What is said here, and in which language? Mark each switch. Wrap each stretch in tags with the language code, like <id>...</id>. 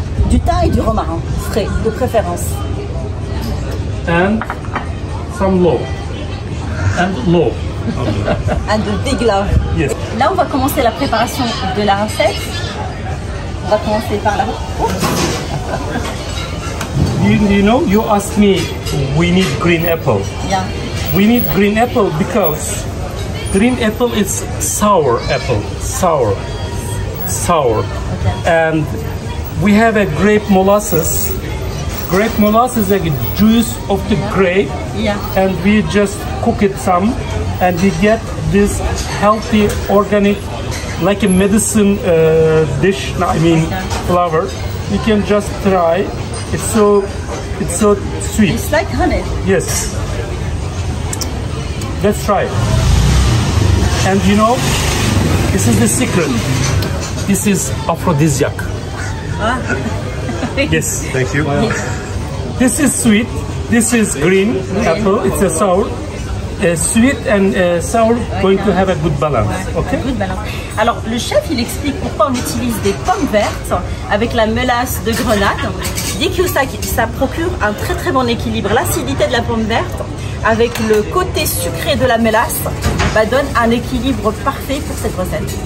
<fr>Du thym et du romarin, frais, de préférence.</fr> <en>And some law. Un de déglav. Yes.</en> <fr>Là, on va commencer la préparation de la recette. On va commencer par là.</fr> <en>You know, you asked me, we need green apple. Yeah. We need green apple because green apple is sour apple, sour. Okay. And we have a grape molasses. Grape molasses is like a juice of the grape. Yeah. And we just cook it some, and we get this healthy, organic, like a medicine dish. I mean, flour. You can just try. It's so sweet. It's like honey. Yes. Let's try it. And you know, this is the secret. This is aphrodisiac. Yes. Thank you. This is sweet. This is green apple. It's a sour. Sweet and sour going to have a good balance. Okay. Good balance.</en> <fr>Alors le chef il explique pourquoi on utilise des pommes vertes avec la mélasse de grenade. Il dit que ça procure un très bon équilibre. L'acidité de la pomme verte avec le côté sucré de la mélasse donne un équilibre parfait pour cette recette.</fr>